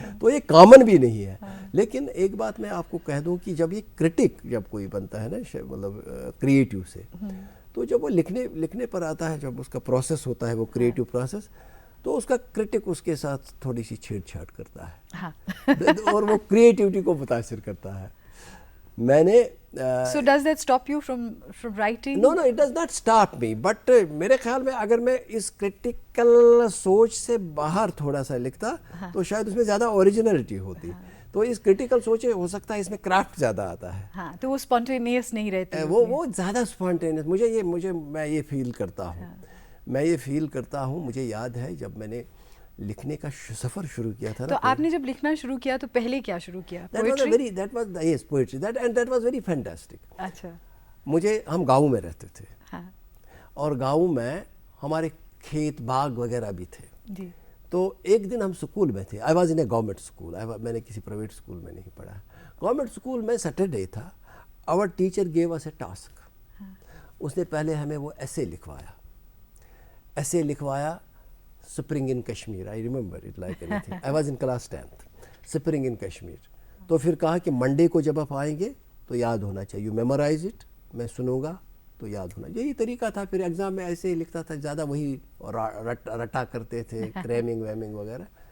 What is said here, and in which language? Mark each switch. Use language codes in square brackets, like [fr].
[ur] تو یہ کامن بھی نہیں ہے. لیکن ایک بات میں آپ کو کہہ دوں کہ جب یہ کرٹک جب کوئی بنتا ہے نا, مطلب کریٹو سے, تو جب وہ لکھنے پر آتا ہے, جب اس کا پروسیس ہوتا ہے وہ کریٹو پروسیس, تو اس کا کرٹک اس کے ساتھ تھوڑی سی چھیڑ چھاڑ کرتا ہے اور وہ کریٹیوٹی کو متاثر کرتا ہے. میں نے [en] So does that stop you from writing? No, it does not stop me, but [ur] میرے خیال میں اگر میں اس کرٹیکل سوچ سے باہر تھوڑا سا لکھتا تو شاید اس میں زیادہ اوریجنلٹی ہوتی. تو اس کرٹیکل سوچے ہو سکتا ہے اس میں کرافٹ زیادہ آتا ہے. ہاں, تو وہ اسپونٹینیس نہیں رہتی, وہ زیادہ اسپونٹینیس. میں یہ فیل کرتا ہوں. مجھے یاد ہے جب میں نے لکھنے کا سفر شروع کیا تھا, تو آپ نے جب لکھنا شروع کیا تو پہلے کیا شروع کیا؟ [en] That was very fantastic. [ur] اچھا, ہم گاؤں میں رہتے تھے, اور گاؤں میں ہمارے کھیت باغ وغیرہ بھی تھے. جی. تو ایک دن ہم اسکول میں تھے. [en] I was in a government school, [ur] میں نے کسی پرائیویٹ اسکول میں نہیں پڑھا. گورنمنٹ اسکول میں سیٹرڈے تھا, [en] our teacher gave us a task. [ur] اس نے پہلے ہمیں وہ ایسے لکھوایا spring in Kashmir. [en] I remember it like any thing. I was in class 10th. Spring in Kashmir. [ur] تو پھر کہا کہ منڈے کو جب آپ آئیں گے تو یاد ہونا چاہیے. [en] You memorise it. [ur] میں سنوں گا تو یاد ہونا. یہی طریقہ تھا. پھر ایگزام میں ایسے ہی لکھتا تھا, زیادہ وہی رٹا کرتے تھے, کریمنگ ویمنگ وغیرہ.